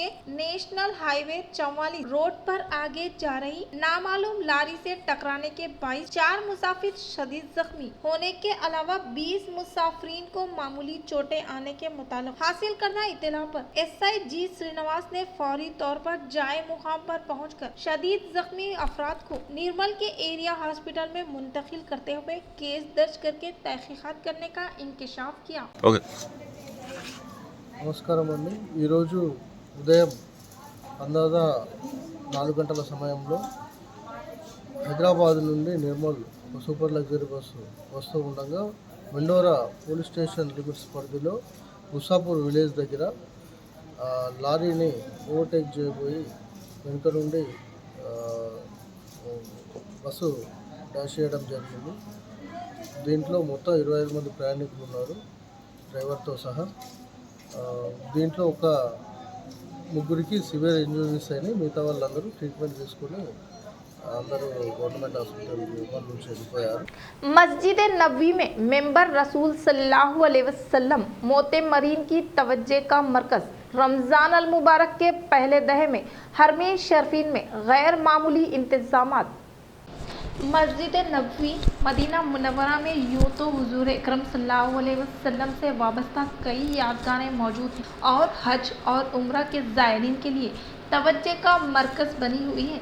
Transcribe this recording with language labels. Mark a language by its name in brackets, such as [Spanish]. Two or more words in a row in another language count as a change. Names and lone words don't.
[Urdu] نیشنل ہائی وے 44 روڈ پر آگے جا رہی نامعلوم لاری سے ٹکرانے کے باعث 4 مسافر شدید زخمی ہونے کے علاوہ 20 مسافرین کو معمولی چوٹیں آنے کے متعلق حاصل کرنا اطلاع پر SI G سرینواس نے فوری طور پر جائے مقام پر پہنچ کر شدید زخمی افراد کو نرمل کے ایریا ہاسپٹل میں منتقل کرتے ہوئے کیس درج کر کے تحقیقات کرنے کا انکشاف کیا. [Telugu] నమస్కారం అండి। ఈరోజు ఉదయం అందాజా 4 గంటల సమయంలో హైదరాబాద్ నుండి నిర్మల్ [English] super luxury [Telugu] బస్సు వస్తూ ఉండగా మెండోరా [English] police station limits [Telugu] పరిధిలో భూసాపూర్ విలేజ్ దగ్గర లారీని ఓవర్టేక్ చేయబోయి వెనుక నుండి బస్సు డాష్ చేయడం జరిగింది। దీంట్లో మొత్తం 25 మంది ప్రయాణికులు ఉన్నారు డ్రైవర్తో సహా। దీంట్లో ఒక ముగ్గురికి [English] severe injuries [Telugu] అయినాయి, మిగతా వాళ్ళందరూ ట్రీట్మెంట్ తీసుకుని అందరూ [English] government hospital [Telugu] నుంచి వెళ్ళిపోయారు। [Urdu] مسجد نبوی میں ممبر رسول [Arabic] صلى الله عليه وسلم [Urdu] معتمرین کی توجہ کا مرکز رمضان المبارک کے پہلے دہے میں حرمین شریفین میں غیر معمولی انتظامات. مسجد نبوی مدینہ منورہ میں یوں تو حضور اکرم [Arabic] صلى الله عليه وسلم [Urdu] سے وابستہ کئی یادگاریں موجود ہیں اور حج اور عمرہ کے زائرین کے لیے توجہ کا مرکز بنی ہوئی ہے.